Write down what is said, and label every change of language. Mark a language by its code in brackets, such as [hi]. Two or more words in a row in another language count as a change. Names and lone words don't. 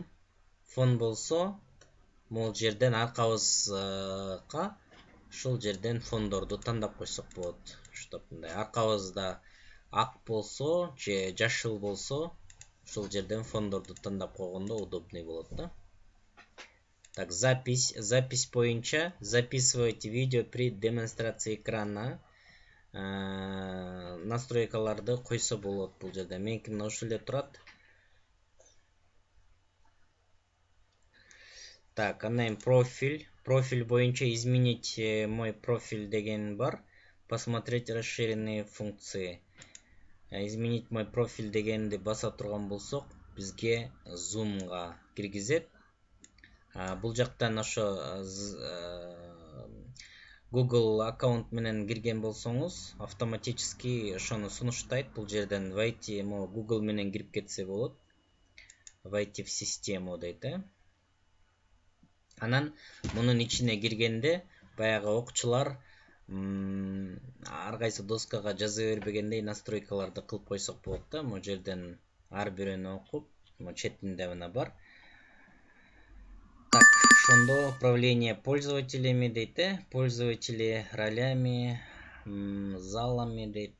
[ky] Фон болсо, могул жерден аркабызга ушул жерден фондорду тандап койсок болот. Штоп мындай аркабызда ак болсо же жашыл болсо, ушул жерден фондорду тандап койгондо удобный болот да. Так, запись боюнча [ru] записывать видео при демонстрации экрана [ky] настройкаларды койсо болот бул жерде. Меники мына ушул эле турат. Так, андан профиль боюнча [ru] изменить мой профиль [ky] деген бар. [ru] Посмотреть расширенные функции. Изменить мой профиль [ky] дегенди баса турган болсок, бизге зумга киргизет. Бул жактан ошо Google аккаунт менен кирген болсоңуз, автоматически ошону сунуштайт. Бул жерден войти, Google менен кирип кетсе болот. [ru] Войти в систему дейт. [ky] Анан мунун ичине киргенде баягы окчулар ар кайсы доскага жаза бербегендей настройкаларды кылып койсок болот да. Могу жерден ар бирөөнү окуп, четинде мына бар. Так, ошондо [ru] управление пользователями [ky] дейт, [ru] пользователи ролями, залами дейт.